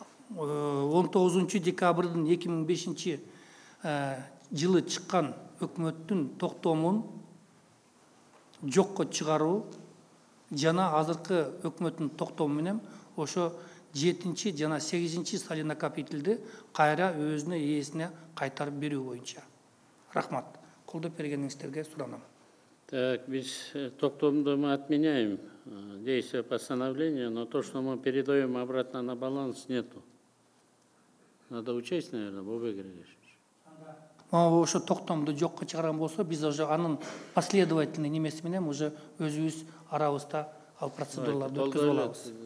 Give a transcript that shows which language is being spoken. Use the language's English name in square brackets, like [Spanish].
[Kyrgyz] 19 декабрдын 2005 жылы чыккан өкмөттүн токтомун жокко чыгаруу жана азыркы өкмөттүн токтому менен ошо 7 жана 8 соленокопительди кайра өзүнө ээсине кайтарып берүү боюнча. Рахмат. Колдоп бергениңиздерге суранам. [Russian] Так, [Kyrgyz] biz токтомду [Russian] мы отменяем действие постановления, но то, что мы передаем обратно на баланс, нету. Надо учесть, наверное, Бобек Григорьевич. [Kyrgyz] Ошо токтомду жокко чыгарган болсо, биз уже анын последовательный немеси менен уже өзүбүз арабызда ал процедураларды өткөзүп алабыз.